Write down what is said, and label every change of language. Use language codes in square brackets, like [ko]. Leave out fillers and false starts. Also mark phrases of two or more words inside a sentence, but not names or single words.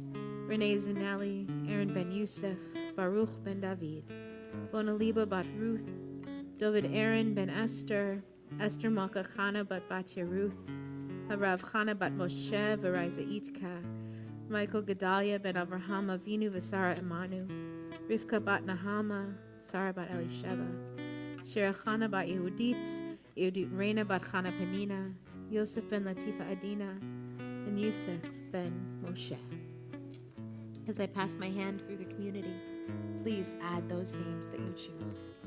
[en] Renee Zanelli, Aaron Ben Youssef, Baruch Ben David, Bonaliba Bat Ruth, David Aaron Ben Esther, Esther Malka Chana Bat Batya Ruth, Harav Chana Bat Moshe, Veriza Itka, Michael Gedalia Ben Avraham Avinu Vasara Emanu, Rivka Bat Nahama, Sarah Bat Elisheva, Shira Chana Bat Yehudit, Yehudit Reina Bat Chana Penina, Yosef Ben Latifa Adina, and Yusuf Ben Moshe. As I pass my hand through the community, please add those names that you choose.